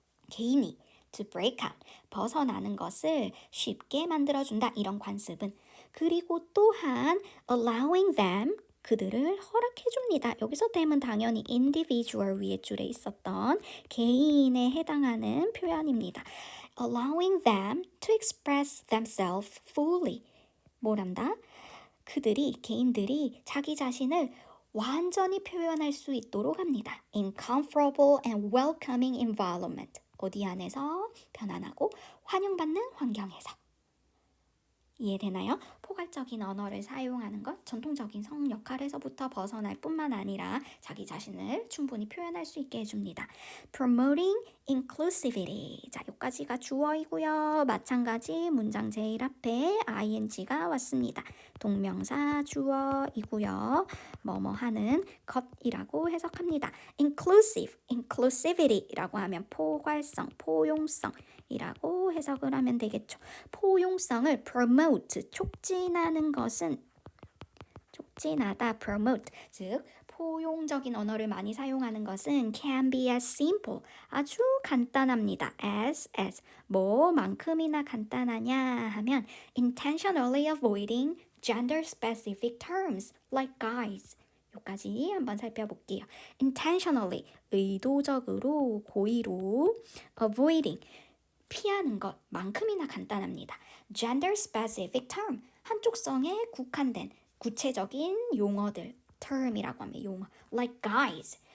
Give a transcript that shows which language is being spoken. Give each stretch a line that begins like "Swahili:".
Korean: 개인이
English: to break out,
Korean: 벗어나는 것을 쉽게 만들어준다. 이런 관습은. 그리고 또한
English: allowing them,
Korean: 그들을 허락해 줍니다. 여기서 them은 당연히 individual 위에 줄에 있었던 개인에 해당하는 표현입니다.
English: allowing them to express themselves fully.
Korean: 뭐란다? 그들이, 개인들이 자기 자신을 완전히 표현할 수 있도록 합니다.
English: in comfortable and welcoming environment.
Korean: 어디 안에서? 편안하고 환영받는 환경에서. 이해되나요? 포괄적인 언어를 사용하는 것, 전통적인 성 역할에서부터 벗어날 뿐만 아니라 자기 자신을 충분히 표현할 수 있게 해줍니다.
English: Promoting inclusivity.
Korean: 자, 여기까지가 주어이고요. 마찬가지 문장 제일 앞에 ing가 왔습니다. 동명사 주어이고요. 뭐뭐 하는 것이라고 해석합니다. inclusive, inclusivity라고 하면 포괄성, 포용성 이라고 해석을 하면 되겠죠. 포용성을 promote, 촉진하는 것은 촉진하다, promote, 즉 포용적인 언어를 많이 사용하는 것은
English: can be as simple,
Korean: 아주 간단합니다.
English: as
Korean: 뭐만큼이나 간단하냐 하면
English: intentionally avoiding gender specific terms like guys.
Korean: 여기까지 한번 살펴볼게요. intentionally, 의도적으로, 고의로, avoiding, 피하는 것만큼이나 간단합니다. gender specific term, 한쪽 성에 국한된 구체적인 용어들, term이라고 하면 용어,
English: like guys,